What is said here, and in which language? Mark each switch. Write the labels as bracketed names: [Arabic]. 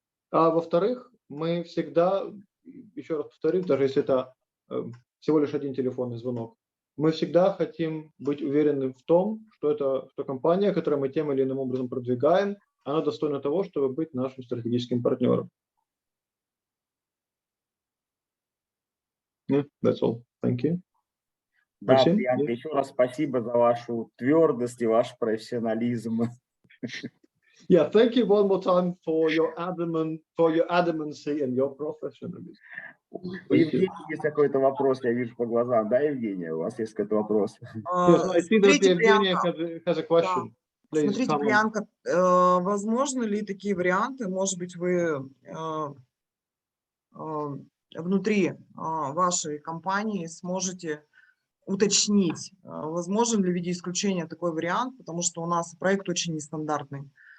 [Russian] А во-вторых, мы всегда, еще раз повторю, даже если это всего лишь один телефонный звонок, мы всегда хотим быть уверены в том, что компания, которую мы тем или иным образом продвигаем, она достойна того, чтобы быть нашим стратегическим партнером. [English] Yeah, that's all. Thank you. [Russian] Да, Приянка, еще раз спасибо за вашу твердость и ваш профессионализм. [English] Yeah, thank you one more time for your adamantcy and your professionalism. [Russian] У Евгения есть какой-то вопрос, я вижу по глазам. Да, Евгения, у вас есть какой-то вопрос? [English] Yes, I see that [Russian] Смотрите, [English] Evgenia Priyanka, has a question. Please [Russian] смотрите, [English] comment. [Russian] Priyanka, возможны ли такие варианты? Может быть, вы внутри вашей компании сможете уточнить, возможен ли в виде исключения такой вариант, потому что у нас проект очень нестандартный.